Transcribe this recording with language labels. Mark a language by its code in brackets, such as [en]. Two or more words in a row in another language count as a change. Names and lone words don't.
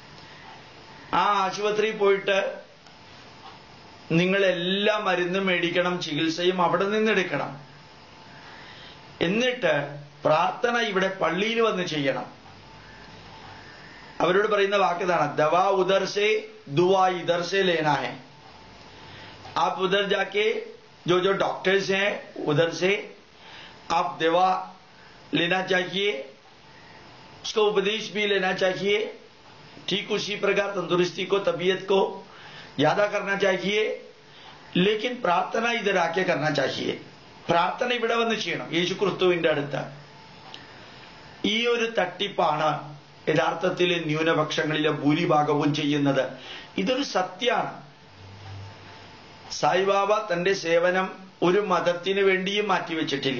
[ml] ആ ആശുപത്രിയിൽ പോയിട്ട് നിങ്ങൾ എല്ലാ മരുന്നും മേടിക്കണം, ചികിത്സയും അവിടെ നിന്നെടുക്കണം. എന്നിട്ട് പ്രാർത്ഥന ഇവിടെ പള്ളിയിൽ വന്ന് ചെയ്യണം. അവരോട് പറയുന്ന വാക്കിതാണ്, [hi] दवा उधर से दुआ इधर से लेना है. आप उधर जाके जो जो डॉक्टर्स हैं उधर से आप दवा लेना चाहिए, उसका उपदेश भी लेना चाहिए. ठीक उसी प्रकार तंदुरुस्ती को, तबीयत को यादा करना चाहिए. लेकिन प्रार्थना इधर आके करना चाहिए. [ml] പ്രാർത്ഥന ഇവിടെ വന്ന് ചെയ്യണം യേശു ക്രിസ്തുവിന്റെ അടുത്ത്. ഈ ഒരു തട്ടിപ്പാണ് യഥാർത്ഥത്തിൽ ന്യൂനപക്ഷങ്ങളിലെ ഭൂരിഭാഗവും ചെയ്യുന്നത്. ഇതൊരു സത്യമാണ്. സായിബാബ തന്റെ സേവനം ഒരു മതത്തിന് വേണ്ടിയും മാറ്റിവെച്ചിട്ടില്ല.